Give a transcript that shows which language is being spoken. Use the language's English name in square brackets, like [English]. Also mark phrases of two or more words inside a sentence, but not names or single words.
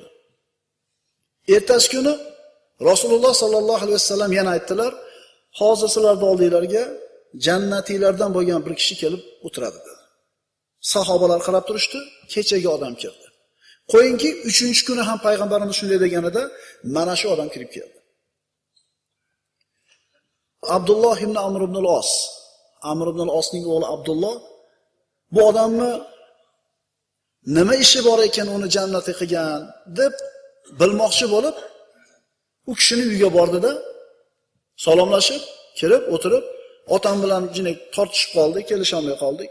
[Uzbek] Ertasi kuni Rasululloh [Arabic] صلى الله عليه وسلم [Uzbek] yana aytdilar, hozir sizlarning oldinglarga jannatiylardan bo'lgan bir kishi kelib o'tiradi dedi. Sahobalar qarab turishdi, kechagi odam kirdi. Qo'yingki, 3-kuni ham payg'ambarimiz shunday deganida, mana shu odam kirib keldi. Abdulloh ibn Amr ibn al-Os, Amr ibn al-Osning o'g'li Abdulloh bu odamni nima ishi bor ekan uni jannatga qilgan deb bilmoqchi bo'lib, u kishining uyiga bordida salomlashib, kirib o'tirib, otam bilan jinak tortishib qoldik, kelisha olmay qoldik.